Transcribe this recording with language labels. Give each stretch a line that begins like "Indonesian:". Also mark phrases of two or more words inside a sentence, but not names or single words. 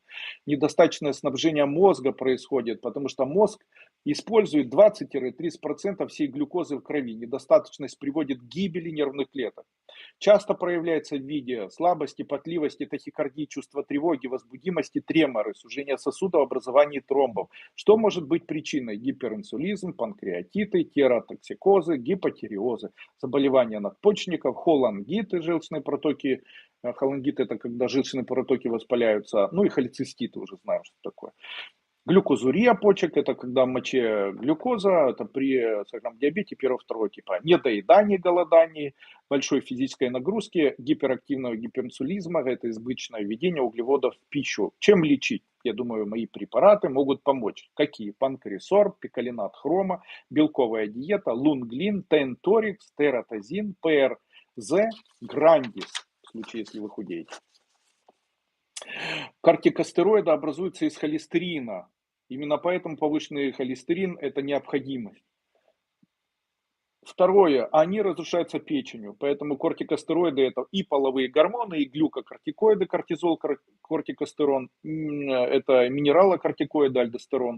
Russian: Недостаточное снабжение мозга происходит, потому что мозг использует 20-30% всей глюкозы в крови. Недостаточность приводит к гибели нервных клеток. Часто проявляется в виде слабости, потливости, тахикардии, чувства тревоги, возбудимости, треморы, сужения сосудов, образования тромбов. Что может быть причиной? Гиперинсулизм, панкреатиты, кератоксикозы, гипотиреозы, заболевания надпочечников, холангиты, желчные протоки. Холангит — это когда желчные протоки воспаляются, ну и холециститы, уже знаем, что такое. Глюкозурия почек — это когда в моче глюкоза, это при сахарном диабете первого-второго типа. Недоедание, голодание, большой физической нагрузки, гиперактивного гиперинсулизма — это избыточное введение углеводов в пищу. Чем лечить? Я думаю, мои препараты могут помочь. Какие? Панкресор, пикалинат хрома, белковая диета, лунглин, тенторикс, тератозин, ПРЗ, грандис, в случае, если вы худеете. Кортикостероиды образуются из холестерина. Именно поэтому повышенный холестерин — это необходимость. Второе, они разрушаются печенью, поэтому кортикостероиды — это и половые гормоны, и глюкокортикоиды, кортизол, кортикостерон, это минералокортикоиды, альдостерон.